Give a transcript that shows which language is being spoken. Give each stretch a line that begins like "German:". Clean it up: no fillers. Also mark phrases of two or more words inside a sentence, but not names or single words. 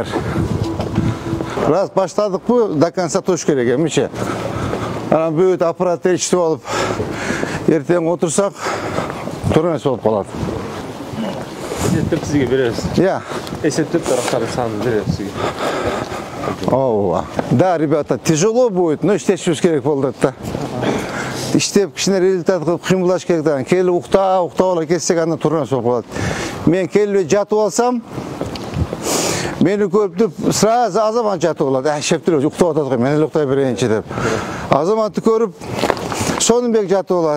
Kyrgyz: Раз баштадыкпы,
Russian: до конца
Kyrgyz: туш керек эмчи. Анан бүт аппарат ээрчитип алып, эртең отурсак, туура эмес болуп калат. Эсептеп сизге беребиз. Я. Эсептеп тарактардын санын беребиз сизге. Ооба. Да,
Russian: ребята, тяжело будет, но
Kyrgyz: иштешибиз керек болду да. Иштеп, кичине результат кылып кыймылдаш керек да. Келип уктап ала кетсек, андан туура эмес болуп калат. Мен келип жатып алсам, мени көрүп сразу Азамат жатып алат. Шептирип уктап атат го, мен эле уктай берейинчи деп. Азаматты көрүп, Сонунбек жатып алат.